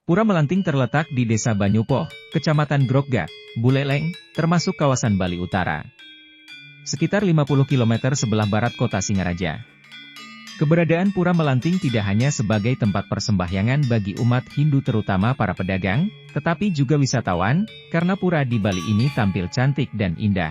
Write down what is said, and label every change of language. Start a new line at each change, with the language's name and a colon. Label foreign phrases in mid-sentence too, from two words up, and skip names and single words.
Indonesian: Pura Melanting terletak di Desa Banyupoh, Kecamatan Grogga, Buleleng, termasuk kawasan Bali Utara. Sekitar 50 km sebelah barat kota Singaraja. Keberadaan Pura Melanting tidak hanya sebagai tempat persembahyangan bagi umat Hindu terutama para pedagang, tetapi juga wisatawan, karena pura di Bali ini tampil cantik dan indah.